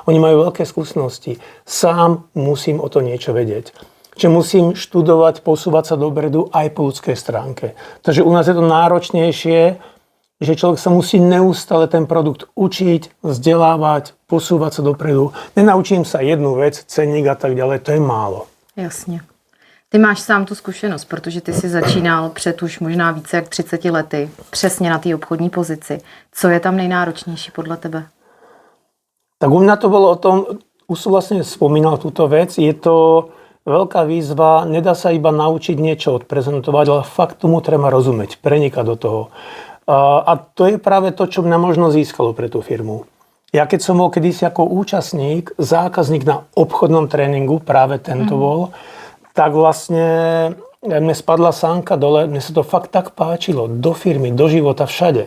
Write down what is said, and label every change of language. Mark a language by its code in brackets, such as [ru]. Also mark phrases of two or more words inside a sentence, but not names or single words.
[sk] Oni majú veľké skúsenosti. Sám musím o to niečo vedieť. Čiže musím študovať, posúvať sa dopredu aj po ľudskej stránke. Takže u nás je to náročnejšie, že človek sa musí neustále ten produkt učiť, vzdelávať, posúvať sa dopredu. Nenaučím sa jednu vec, cenník a tak ďalej, to je málo. [cs] Jasně. Ty máš sám tu zkušenost, protože ty jsi začínal před už možná více jak 30 lety, přesně na té obchodní pozici. Co je tam nejnáročnější podle tebe? [sk] Tak u mňa to bolo o tom, už som vlastne spomínal túto vec, je to veľká výzva, nedá sa iba naučiť niečo odprezentovať, ale fakt tomu treba rozumieť, prenikať do toho. A to je práve to, čo mňa možno získalo pre tú firmu. Ja keď som bol kedysi ako účastník, zákazník na obchodnom tréningu, práve tento bol, tak vlastne mne spadla sánka dole, mne sa to fakt tak páčilo, do firmy, do života, všade.